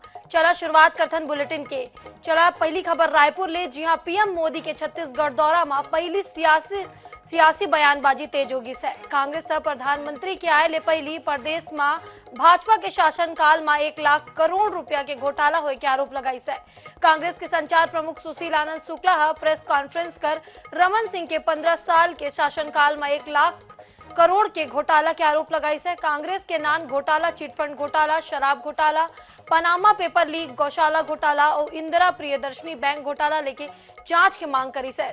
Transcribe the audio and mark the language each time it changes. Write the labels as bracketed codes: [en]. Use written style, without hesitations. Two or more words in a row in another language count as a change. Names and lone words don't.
[hne] चला शुरुआत करथन बुलेटिन के। चला पहली खबर रायपुर ले, जी हां पीएम मोदी के छत्तीसगढ़ दौरा में पहली सियासी बयानबाजी तेज होगी से। कांग्रेस प्रधानमंत्री के आए ले पहली प्रदेश में भाजपा के शासनकाल में 1 लाख करोड़ रुपया के घोटाला होए के आरोप लगाई से। कांग्रेस के संचार प्रमुख सुशील आनंद शुक्ला [en] press conference [hne] कर रमन सिंह के 15 साल के शासनकाल में 1 लाख करोड़ के घोटाला के आरोप लगाई से। कांग्रेस के नान घोटाला, चिटफंड घोटाला, शराब घोटाला, पनामा पेपर लीक, गौशाला घोटाला और इंदिरा प्रियदर्शनी बैंक घोटाला लेके जांच की मांग करी से।